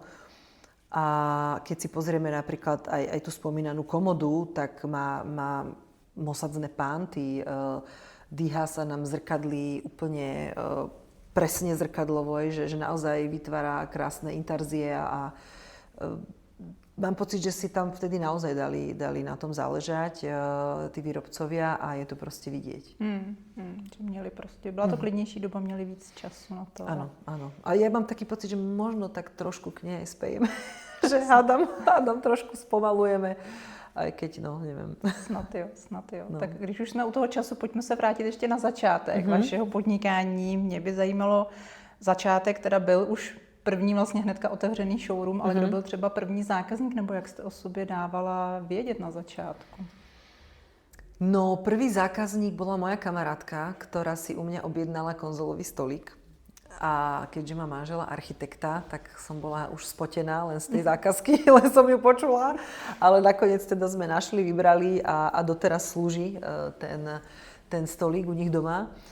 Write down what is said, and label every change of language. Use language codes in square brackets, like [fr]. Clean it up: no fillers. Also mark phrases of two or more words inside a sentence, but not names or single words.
[sk] A keď si pozrieme napríklad aj tú spomínanú komodu, tak má mosadzné pánty, dýha sa nám zrkadlí úplne presne zrkadlovo, že naozaj vytvára krásne intarzie a mám pocit, že si tam vtedy naozaj dali na tom záležať tí výrobcovia a je to proste vidieť. [cs] Že měli prostě, byla to klidnější doba, měli víc času na to. [sk] Áno, áno. A ja mám taký pocit, že možno tak trošku k nej spejeme. Že hádam trošku spomalujeme. Aj keď, no, neviem. [cs] Snad jo. No. Tak když už jsme u toho času, pojďme se vrátit ještě na začátek vašeho podnikání. Mě by zajímalo začátek, teda byl už první vlastně hnedka otevřený showroom, ale kdo byl třeba první zákazník, nebo jak jste o sobě dávala vědět na začátku? [sk] No, prvý zákazník bola moja kamarátka, ktorá si u mňa objednala konzolový stolík. A keďže má manžela architekta, tak som bola už spotená len z tej zákazky, len som ju počula. Ale nakoniec teda sme našli, vybrali a doteraz slúži ten stolík u nich doma.